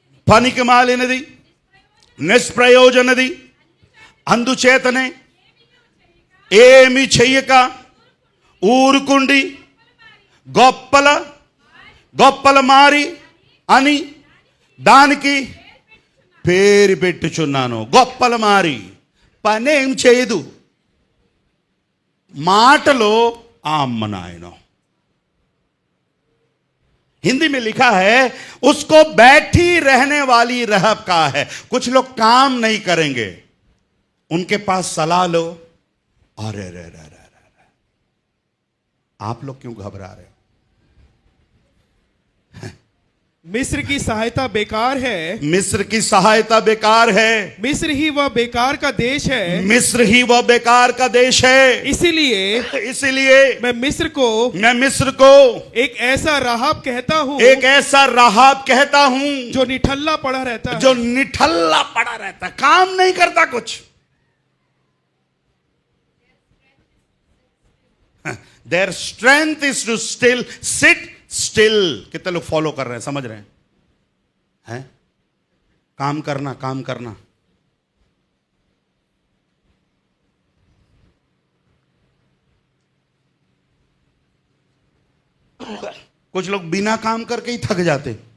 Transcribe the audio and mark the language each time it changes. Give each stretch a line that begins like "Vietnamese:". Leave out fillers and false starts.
Telugu: పనికి మాలినది, నిష్ప్రయోజనది, అందుచేతనే ఏమి చెయ్యక ఊరుకుండి గొప్పల మారి అని దానికి పేరు పెట్టుచున్నాను. గొప్పల మారి పనేం చేయదు, మాటలో ఆ అమ్మ నాయనో.
Hindi: हिंदी में लिखा है उसको बैठी रहने वाली रहब का है. कुछ लोग काम नहीं करेंगे, उनके पास सलाह लो. अरे रे रे रे रे, आप लोग क्यों घबरा रहे हो? मिस्र की सहायता बेकार है, मिस्र की सहायता बेकार है, मिस्र ही वह बेकार का देश है, मिस्र ही वह बेकार का देश है. इसीलिए मैं मिस्र को एक ऐसा राहाब कहता हूँ, एक ऐसा राहाब कहता हूँ जो निठल्ला पड़ा रहता है, जो निठल्ला पड़ा रहता है, काम नहीं करता कुछ.
English: Their strength is to still sit still.
Hindi: कितने लोग फॉलो कर रहे हैं, समझ रहे हैं? काम करना. कुछ लोग बिना काम करके ही थक जाते.